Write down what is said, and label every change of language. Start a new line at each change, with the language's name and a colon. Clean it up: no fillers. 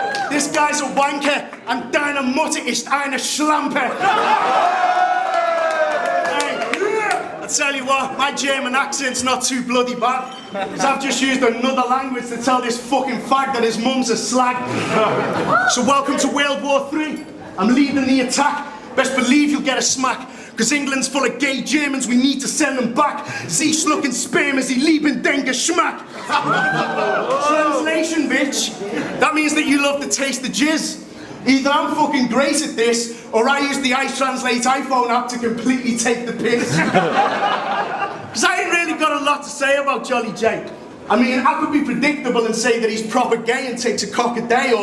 English: This guy's a wanker and
German: deine Mutter ist eine Schlampe.
English: Hey, I tell you what, my German accent's not too bloody bad. Because I've just used another language to tell this fucking fag that his mum's a slag. So welcome to World War III. I'm leading the attack. Best believe you'll get a smack. Because England's full of gay Germans, we need to send them back.
German: Sie schlucken Sperma, sie lieben den Geschmack.
English: Translation, bitch. That means that you love the taste of jizz. Either I'm fucking great at this, or I use the iTranslate iPhone app to completely take the piss. Because I ain't really got a lot to say about JollyJay. I mean, I could be predictable and say that he's proper gay and takes a cock a day, or